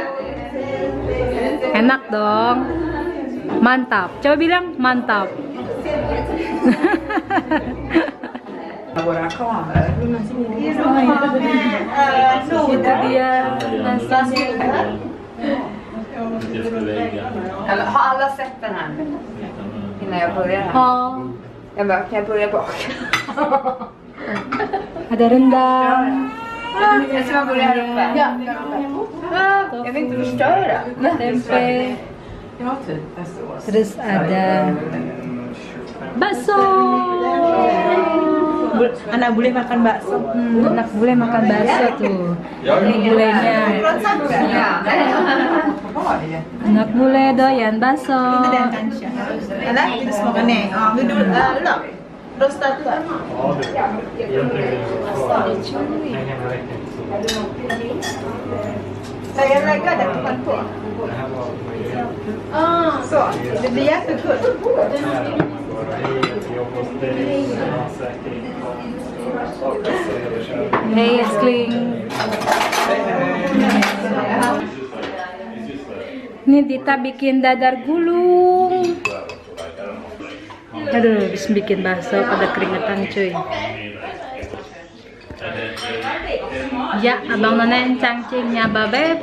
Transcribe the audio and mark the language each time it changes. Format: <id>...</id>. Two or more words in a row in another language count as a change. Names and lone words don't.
<id>Enak dong. Mantap. Coba bilang mantap. Itu dia nasinya.</id> <sv>Har alla sett den här innan jag börjar här? Oh, Jag bara, kan jag börja bak?</sv> <id>ada rendang.</id> <sv>Jag ska börja här uppe. Ja. Jag vill inte förstöra.</sv> <id>Tempe. Terus ada bakso. Anak boleh makan bakso. Anak bule makan bakso tuh. Ini bulenya. Anak bule doyan bakso.</id> <sv>Eller? Vill du smaka? Nej. Ja, vill du öl? Rostad öl? Saya lägga det på. Så, det blir jättegott. Hei älskling.</sv> <id>Ini Dita bikin dadar gulung. Aduh, habis bikin bakso pada keringetan cuy. Ya, abang nonen cangcingnya babe.</id>